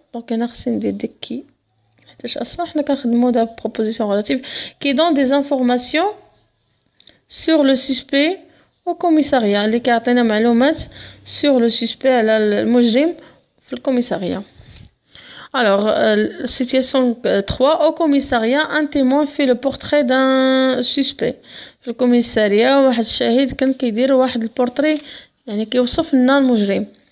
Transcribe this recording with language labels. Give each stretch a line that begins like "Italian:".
Arabic: donc انا خصني ندير ديك كي حيتاش اصلا حنا كنخدموا دا
French: proposition relative qui donne des informations sur le suspect au commissariat
Arabic: اللي كيعطينا معلومات
French: sur le suspect
Arabic: على المجرم في الكوميساريا.
French: alors situation 3 au commissariat un témoin fait le portrait d'un suspect.
Arabic: في الكوميساريا واحد الشاهد كان كيدير واحد البورتري يعني كيوصف لنا المجرم.